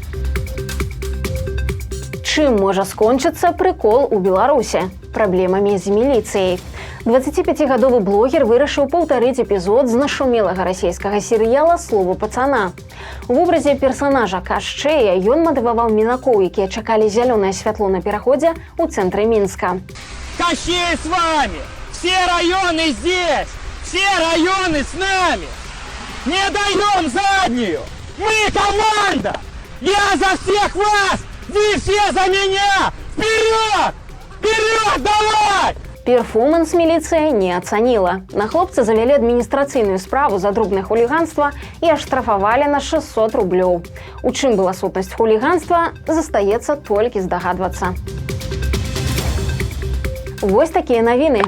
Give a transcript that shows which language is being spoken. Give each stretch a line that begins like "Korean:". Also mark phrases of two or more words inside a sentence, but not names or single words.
Belarusian: Чым можа скончыцца прыкол у Беларусі? Праблемамі з міліцыяй. 25-гадовы блогер вырашыў паўтарыць эпізод з нашумелага расійскага серыяла «Слово пацана». У вобразе персанажа Кашчэя ён матываваў мінакоў, якія чакалі зялёнае святло на пераходзе ў цэнтры Мінска.
Russian: Кощей с вами! Все районы здесь! Все районы с нами! Не даем заднюю! Мы команда! Я за всех вас! Вы все за меня! Вперед! Вперед, давай!
Belarusian: Перформанс міліцыя не ацаніла. На хлопца завялі адміністрацыйную справу за дробнае хуліганства і аштрафавалі на 600 рублёў. У чым была сутнасць хуліганства, застаецца толькі здагадвацца. Вось такія навіны.